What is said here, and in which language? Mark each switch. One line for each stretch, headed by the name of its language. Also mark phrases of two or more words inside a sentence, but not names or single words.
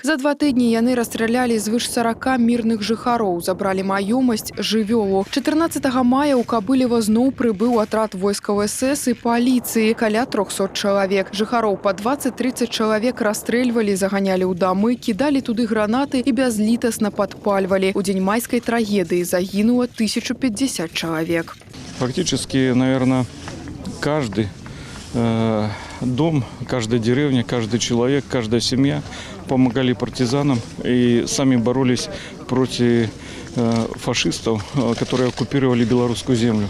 Belarusian: За 2 тыдні яны расстралялі звыш 40 мірных жыхароў, забралі маёмасць, жывёлу. 14 мая ў Кабылева зноў прыбыў атрад войскаў СС і паліцыі. Каля 300 чалавек. Жыхароў па 20-30 чалавек расстрэльвалі, заганялі ў дамы, кідалі туды гранаты і бязлітасна падпальвалі.
Russian: У день майской трагедии загинуло 1050 человек. Фактически, наверное, каждый дом, каждая деревня, каждый человек, каждая семья помогали партизанам и сами боролись против фашистов, которые оккупировали белорусскую землю.